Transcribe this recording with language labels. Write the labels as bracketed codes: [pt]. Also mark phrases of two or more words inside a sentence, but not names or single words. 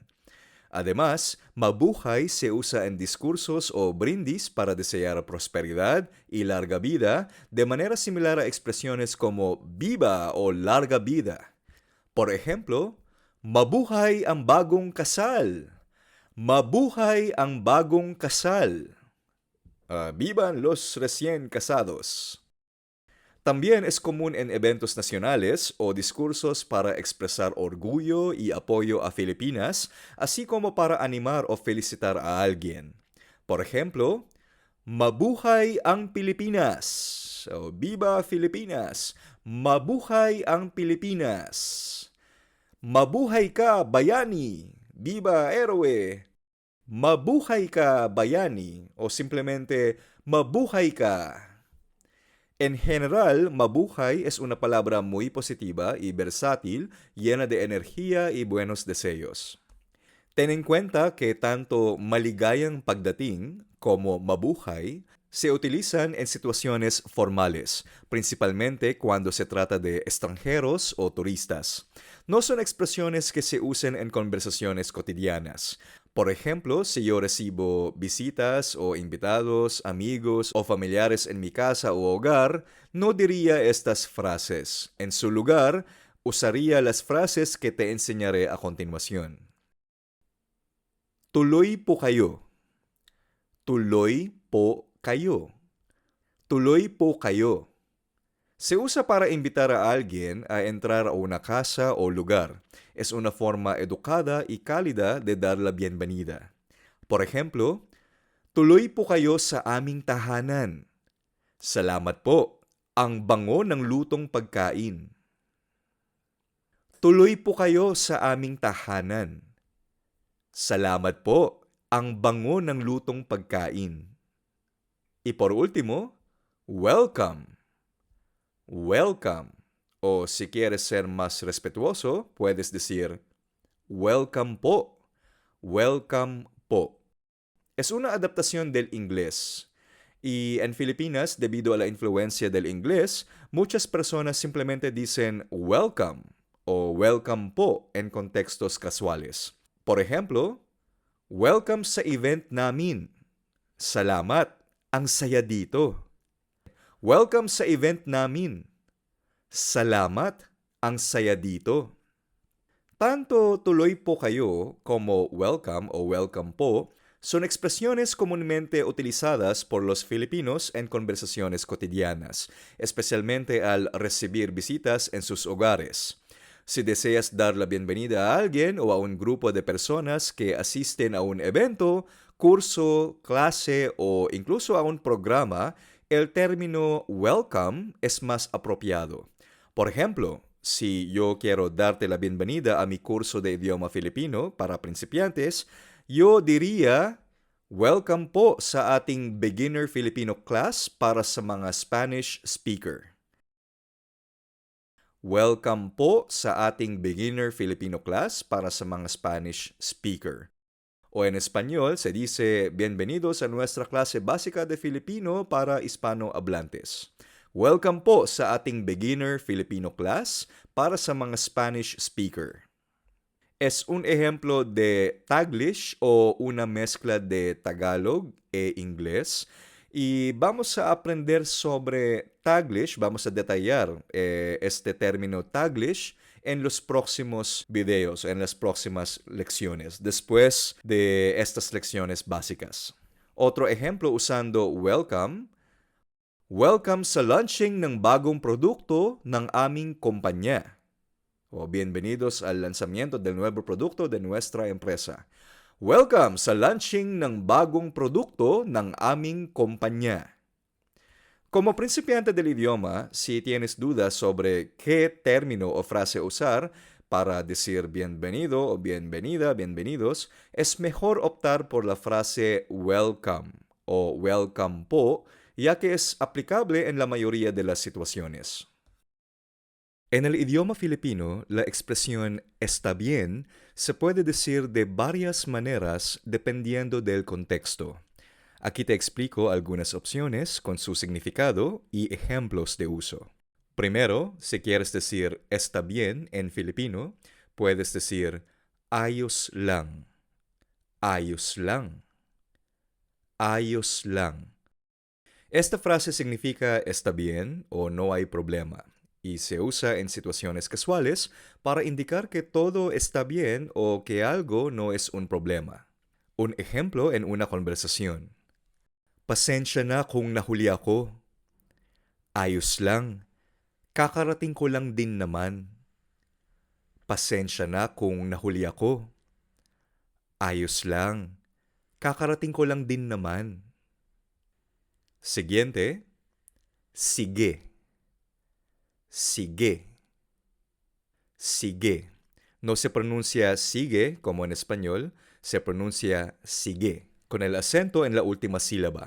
[es] Además, mabuhay se usa en discursos o brindis para desear prosperidad y larga vida, de manera similar a expresiones como viva o larga vida. Por ejemplo, [tl] mabuhay ang bagong kasal. Mabuhay ang bagong kasal. [es] Vivan los recién casados. También es común en eventos nacionales o discursos para expresar orgullo y apoyo a Filipinas, así como para animar o felicitar a alguien. Por ejemplo, [tl] mabuhay ang Pilipinas. [es] O viva Filipinas. [tl] Mabuhay ang Pilipinas. Mabuhay ka, bayani! [es] Viva, héroe! [tl] Mabuhay ka, bayani! [es] O simplemente, [tl] mabuhay ka! [es] En general, mabuhay es una palabra muy positiva y versátil, llena de energía y buenos deseos. Ten en cuenta que tanto [tl] maligayang pagdating [es] como mabuhay se utilizan en situaciones formales, principalmente cuando se trata de extranjeros o turistas. No son expresiones que se usen en conversaciones cotidianas. Por ejemplo, si yo recibo visitas o invitados, amigos o familiares en mi casa o hogar, no diría estas frases. En su lugar, usaría las frases que te enseñaré a continuación. [tl] Tuloy po kayo. Tuloy po kayo. Tuloy po kayo. [es] Se usa para invitar a alguien a entrar a una casa o lugar. Es una forma educada y cálida de dar la bienvenida. Por ejemplo, [tl] tuloy po kayo sa aming tahanan. Salamat po. Ang bango ng lutong pagkain. Tuloy po kayo sa aming tahanan. Salamat po. Ang bango ng lutong pagkain. [es] Y por último, [en] welcome. Welcome. [es] O si quieres ser más respetuoso, puedes decir [tl] welcome po. Welcome po. [es] Es una adaptación del inglés. Y en Filipinas, debido a la influencia del inglés, muchas personas simplemente dicen welcome o [tl] welcome po [es] en contextos casuales. Por ejemplo, [tl] welcome sa event namin. Salamat, ang saya dito. Welcome sa event namin. Salamat, ang saya dito. [es] Tanto [tl] tuloy po kayo [es] como welcome o [tl] welcome po [es] son expresiones comúnmente utilizadas por los filipinos en conversaciones cotidianas, especialmente al recibir visitas en sus hogares. Si deseas dar la bienvenida a alguien o a un grupo de personas que asisten a un evento, curso, clase o incluso a un programa, el término welcome es más apropiado. Por ejemplo, si yo quiero darte la bienvenida a mi curso de idioma filipino para principiantes, yo diría, [tl] welcome po sa ating [en] beginner Filipino class [tl] para sa mga [en] Spanish speaker. [tl] Welcome po sa ating [en] beginner Filipino class [tl] para sa mga [en] Spanish speaker. [es] O en español se dice, bienvenidos a nuestra clase básica de Filipino para hispanohablantes. Welcome po sa ating [en] beginner Filipino class [es] para sa mga [en] Spanish speaker. [es] Es un ejemplo de Taglish o una mezcla de Tagalog e inglés. Y vamos a aprender sobre Taglish, vamos a detallar este término Taglish en los próximos videos, en las próximas lecciones, después de estas lecciones básicas. Otro ejemplo usando welcome. [tl] Welcome sa launching ng bagong produkto ng aming kumpanya. [es] O bienvenidos al lanzamiento del nuevo producto de nuestra empresa. [tl] Welcome sa launching ng bagong produkto ng aming kumpanya. [es] Como principiante del idioma, si tienes dudas sobre qué término o frase usar para decir bienvenido o bienvenida, bienvenidos, es mejor optar por la frase welcome o [tl] welcome po, [es] ya que es aplicable en la mayoría de las situaciones. En el idioma filipino, la expresión está bien se puede decir de varias maneras dependiendo del contexto. Aquí te explico algunas opciones con su significado y ejemplos de uso. Primero, si quieres decir está bien en filipino, puedes decir [tl] ayos lang, ayos lang, ayos lang. [es] Esta frase significa está bien o no hay problema y se usa en situaciones casuales para indicar que todo está bien o que algo no es un problema. Un ejemplo en una conversación. [tl] Pasensya na kung nahuli ako. Ayos lang. Kakarating ko lang din naman. Pasensya na kung nahuli ako. Ayos lang. Kakarating ko lang din naman. [es] Siguiente. Sige. [tl] Sigue. Sigue. [es] No se pronuncia sigue como en español, se pronuncia sigue, con el acento en la última sílaba.